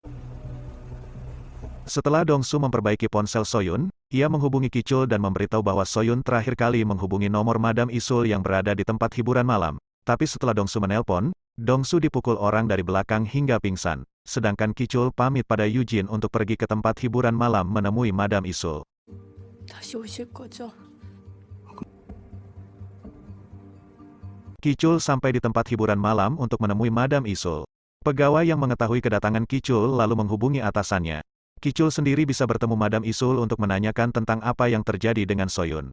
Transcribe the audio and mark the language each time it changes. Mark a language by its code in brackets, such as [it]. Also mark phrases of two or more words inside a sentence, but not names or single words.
[id] Setelah Dong-su memperbaiki ponsel Soyun, ia menghubungi Kichul dan memberitahu bahwa Soyun terakhir kali menghubungi nomor Madam Isul yang berada di tempat hiburan malam. Tapi setelah Dong-su menelpon, Dong-su dipukul orang dari belakang hingga pingsan. Sedangkan Kichul pamit pada Eugene untuk pergi ke tempat hiburan malam menemui Madam Isul. [ko] 다시 오실 거죠? [id] Kichul sampai di tempat hiburan malam untuk menemui Madam Isul. Pegawai yang mengetahui kedatangan Kichul lalu menghubungi atasannya. Kichul sendiri bisa bertemu Madam Isul untuk menanyakan tentang apa yang terjadi dengan Soyun.